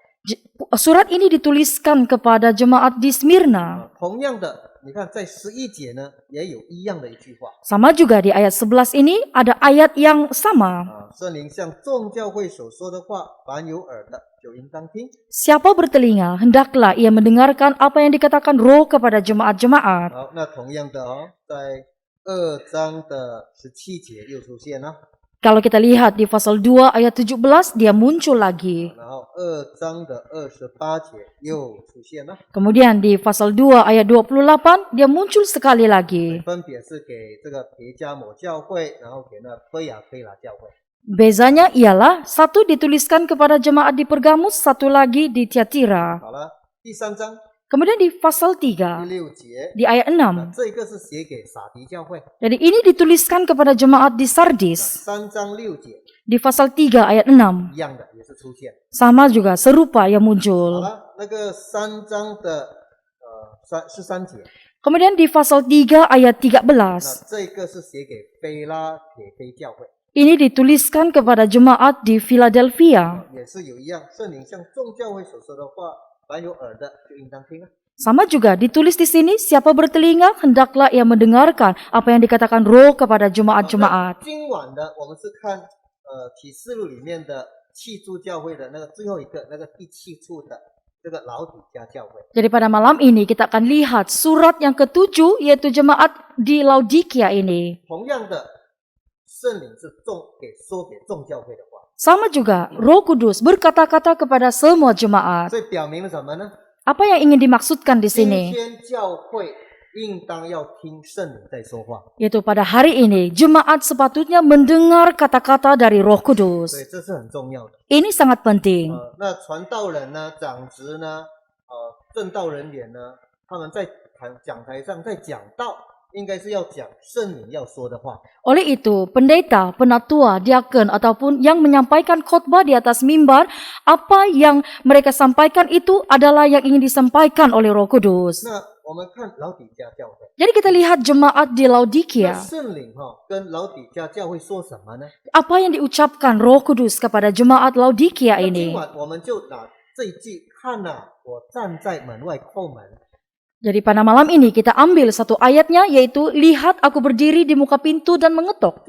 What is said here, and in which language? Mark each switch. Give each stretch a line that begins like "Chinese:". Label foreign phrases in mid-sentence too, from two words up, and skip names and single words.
Malay: Surat ini dituliskan kepada jemaat di Smyrna.
Chinese: 同样的， 你看在11节呢，也有一样的一句话
Malay: Sama juga di ayat 11 ini ada ayat yang sama.
Chinese: 啊，圣灵向众教会所说的话，凡有耳的就应当听。
Malay: Siapa bertelinga, hendaklah ia mendengarkan apa yang dikatakan Roh kepada jemaat-jemaat.
Chinese: 好，那同样的哦，在2章的17节又出现了，
Malay: Kalau kita lihat di pasal 2 ayat 17, dia muncul lagi.
Chinese: 然后2章的28节又出现了，
Malay: Kemudian di pasal 2 ayat 28, dia muncul sekali lagi.
Chinese: 分别是给这个别加摩教会，然后给那推雅推拿教会。
Malay: Bezanya ialah satu dituliskan kepada jemaat di Pergamus, satu lagi di Tiatira.
Chinese: 好了，第3章
Malay: Kemudian di pasal
Chinese: 第 3, 6节，
Malay: di ayat 6.
Chinese: 那这个是写给撒迪教会。
Malay: Jadi ini dituliskan kepada jemaat di
Chinese: 那
Malay: Sardis.
Chinese: 3章6节
Malay: Di pasal 3 ayat 6.
Chinese: 一样的也是出现。
Malay: Sama juga, serupa yang
Chinese: 好
Malay: muncul.
Chinese: 了，那个3章的13节，
Malay: Kemudian di pasal 3 ayat 13.
Chinese: 那这个是写给菲拉铁菲教会，
Malay: Ini dituliskan kepada jemaat di Philadelphia.
Chinese: 也是有一样，圣灵向众教会所说的话，凡有耳的就应当听啊。
Malay: Sama juga ditulis di sini, siapa bertelinga hendaklah ia mendengarkan apa yang dikatakan Roh kepada
Chinese: 那
Malay: jemaat-jemaat.
Chinese: 今晚的我们是看启示录里面的7处教会的那个最后一个，那个第7处的这个老底家教会。
Malay: Jadi pada malam ini kita akan lihat surat yang ketujuh, yaitu jemaat di Laodikia ini.
Chinese: 同样的，圣灵是说给众教会的话，
Malay: Sama juga, Roh Kudus berkata-kata kepada semua jemaat.
Chinese: 所以表明了什么呢？
Malay: Apa yang ingin dimaksudkan di
Chinese: 今
Malay: sini?
Chinese: 天教会应当要听圣灵在说话，
Malay: Yaitu pada hari ini, jemaat sepatutnya mendengar kata-kata dari Roh
Chinese: 所
Malay: Kudus.
Chinese: 以这是很重要的。
Malay: Ini sangat penting.
Chinese: 那传道人呢、长职呢、正道人员呢，他们在讲台上在讲道，应该是要讲圣灵要说的话。
Malay: Oleh itu, pendeta, penatua, diaken, ataupun yang menyampaikan khotbah di atas mimbar, apa yang mereka sampaikan itu adalah yang ingin disampaikan oleh Roh Kudus.
Chinese: 那我们看老底家教会，
Malay: Jadi kita lihat jemaat di
Chinese: 那
Malay: Laodikia.
Chinese: 圣灵跟老底家教会说什么呢？
Malay: Apa yang diucapkan Roh Kudus kepada jemaat Laodikia
Chinese: 那今
Malay: ini?
Chinese: 晚我们就拿这一句看呐、我站在门外叩门。
Malay: Jadi pada malam ini kita ambil satu ayatnya, yaitu lihat aku berdiri di muka pintu dan mengetuk.